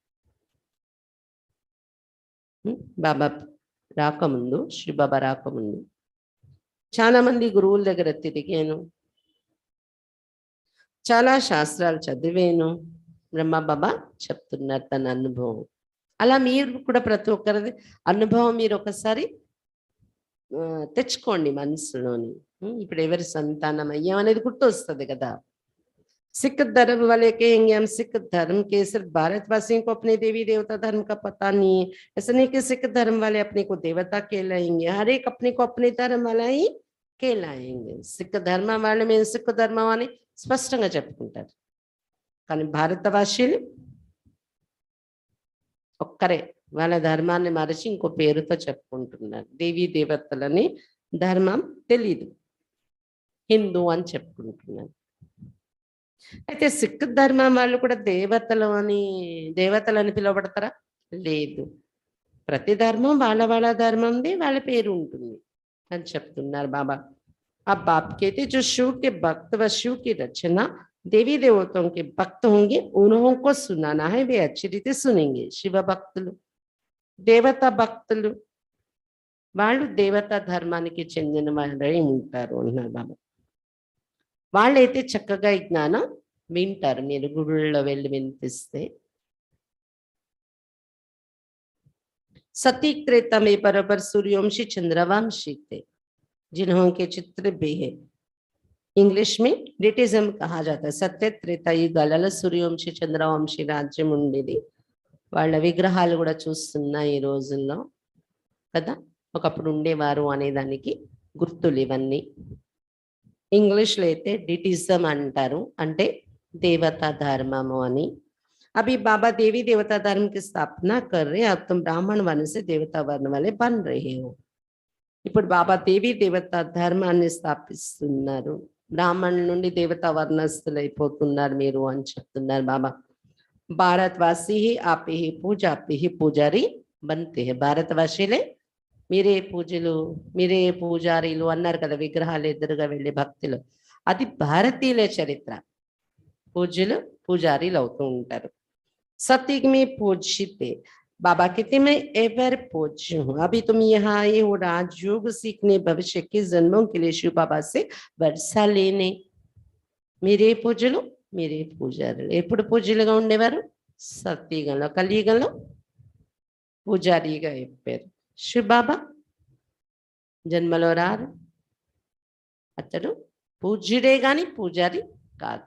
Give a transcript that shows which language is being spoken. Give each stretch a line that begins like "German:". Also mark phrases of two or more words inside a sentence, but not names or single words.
Telugu: బాబా రాకముందు, శ్రీ బాబా రాకముందు చాలా మంది గురువుల దగ్గర తిరిగాను, చాలా శాస్త్రాలు చదివాను. బ్రహ్మ బాబా చెప్తున్నారు తన అనుభవం. అలా మీరు కూడా ప్రతి ఒక్కరిది అనుభవం మీరు ఒకసారి తెచ్చుకోండి మనసులోని. ఇప్పుడు ఎవరి సంతానం అయ్యాం అనేది గుర్తొస్తుంది కదా.
Hindi: सिख धर्म वाले कहेंगे हम सिख धर्म के, सिर्फ भारतवासियों को अपने देवी देवता धर्म का पता नहीं है. ऐसा नहीं कि सिख धर्म वाले अपने को देवता कहलाएंगे, हर एक अपने को अपने धर्म वाला ही कहलाएंगे.
Telugu: సిక్ ధర్మం వాళ్ళు మేము సిక్ ధర్మం అని స్పష్టంగా చెప్పుకుంటారు, కానీ భారతవాసీలు ఒక్కరే వాళ్ళ ధర్మాన్ని మరచి ఇంకో పేరుతో చెప్పుకుంటున్నారు. దేవీ దేవతలని ధర్మం తెలీదు, హిందూ అని చెప్పుకుంటున్నారు. అయితే సిక్ ధర్మం వాళ్ళు కూడా దేవతలని పిలువబడతారా? లేదు. ప్రతి ధర్మం వాళ్ళ ధర్మంది వాళ్ళ పేరు ఉంటుంది అని చెప్తున్నారు బాబా.
Hindi: अब बाप कहते जो शिव के भक्त व शिव की रचना देवी देवताओं के भक्त होंगे उनको सुनाना है, वे अच्छी रीति सुनेंगे.
Telugu: शिव భక్తులు, దేవతా భక్తులు వాళ్ళు దేవతా ధర్మానికి చెందిన వాళ్ళై ఉంటారు అన్నారు బాబా. వాళ్ళైతే చక్కగా ఈ జ్ఞానం వింటారు. మీరు గుడుల్లో వెళ్ళి వినిపిస్తే.
Hindi: सती त्रेता में बराबर सूर्यवंशी चंद्रवंशी थे जिन्हों के चित्र भी है. इंग्लिश में ब्रिटिज्म कहा जाता है. सत्य त्रेता
Telugu: యుగాలలో సూర్యవంశీ చంద్రవంశీ రాజ్యం ఉండేది. వాళ్ళ విగ్రహాలు కూడా చూస్తున్నా ఈ రోజుల్లో కదా, ఒకప్పుడు ఉండేవారు అనేదానికి గుర్తులు ఇవన్నీ. ఇంగ్లీష్లో అయితే డిటిజం అంటారు, అంటే
Hindi: देवता धर्मము
Telugu: అని।
Hindi: अभी बाबा देवी देवता धर्म की स्थापना कर रहे, अब तुम ब्राह्मण वर्ण से देवता वर्ण वाले बन रहे हो।
Telugu: ఇప్పుడు బాబా దేవి దేవత ధర్మాన్ని స్థాపిస్తున్నారు, బ్రాహ్మణుల నుండి దేవతా వర్ణస్థులైపోతున్నారు మీరు అని చెప్తున్నారు బాబా।
Hindi: भारतवासी ही आपे ही पूज आपे ही पुजारी बनते है,
Telugu: భారతవాసీలే మీరే పూజలు మీరే పూజారీలు అన్నారు కదా, విగ్రహాలు ఎదురుగా వెళ్ళే భక్తులు, అది భారతీయుల చరిత్ర। పూజ్యులు పూజారీలు అవుతూ ఉంటారు।
Hindi: सत्युग में पूजते बाबा कहते मैं एवर पूज्य हूँ, अभी तुम यहाँ आए हो राजयोग सीखने, भविष्य के जन्मों के लिए शिव बाबा से वर्षा लेने।
Telugu: మీరే పూజలు మీరే పూజారులు, ఎప్పుడు పూజలుగా ఉండేవారు? సత్యుగంలో, కలియుగంలో పూజారిగా అయిపోయారు। శివ బాబా జన్మలో రారు, అతడు పూజ్యుడే గాని పూజారి కాదు।